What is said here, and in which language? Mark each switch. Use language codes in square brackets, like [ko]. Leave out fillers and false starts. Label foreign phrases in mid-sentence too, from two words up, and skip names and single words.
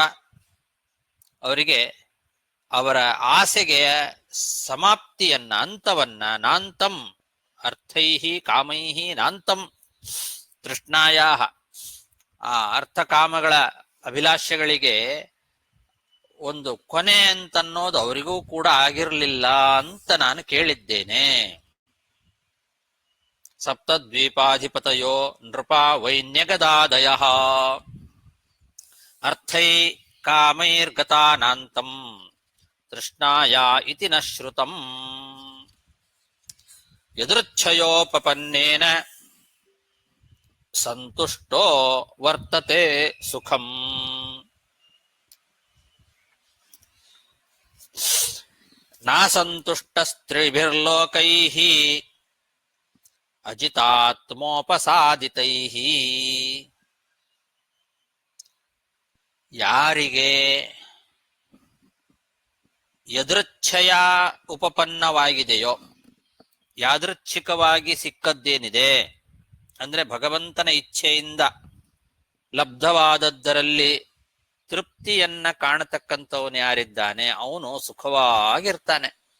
[kn] ಅವರಿಗೆ ಅವರ ಆಸೆಗೆ ಸಮಾಪ್ತಿಯನ್ನ, ಅಂತವನ್ನ, [sa] ನಾಂತಂ ಅರ್ಥೈಹಿ ಕಾಮೈಹಿ ನಾಂತಂ ತೃಷ್ಣಾಯ, [kn] ಆ ಅರ್ಥಕಾಮಗಳ ಅಭಿಲಾಷೆಗಳಿಗೆ ಒಂದು ಕೊನೆ ಅಂತನ್ನೋದು ಅವರಿಗೂ ಕೂಡ ಆಗಿರಲಿಲ್ಲ ಅಂತ ನಾನು ಕೇಳಿದ್ದೇನೆ. [sa] ಸಪ್ತದ್ವೀಪಾಧಿಪತಯೋ ನೃಪಾ ವೈನ್ಯಗದಾದಯ ಅರ್ಥೈ ಕಾಮೈರ್ಗತಾನಾಂತಂ ತೃಷ್ಣಾಯ ಇತಿ ನ ಶ್ರುತಂ. ಯದೃಚ್ಛಯೋಪಪನ್ನೇನ ಸಂತುಷ್ಟೋ ವರ್ತತೆ ಸುಖಂ. ನಾಸಂತುಷ್ಟಸ್ತ್ರಿಭಿರ್ಲೋಕೈಃ ಅಜಿತಾತ್ಮೋಪಸಾದಿತೈಃ. [kn] ಯಾರಿಗೆ ಯದೃಚ್ಛಯ ಉಪಪನ್ನವಾಗಿದೆಯೋ, ಯಾದೃಚ್ಛಿಕವಾಗಿ ಸಿಕ್ಕದ್ದೇನಿದೆ ಅಂದ್ರೆ ಭಗವಂತನ ಇಚ್ಛೆಯಿಂದ ಲಬ್ಧವಾದದ್ದರಲ್ಲಿ ತೃಪ್ತಿಯನ್ನ ಕಾಣತಕ್ಕಂಥವನು ಯಾರಿದ್ದಾನೆ ಅವನು ಸುಖವಾಗಿರ್ತಾನೆ.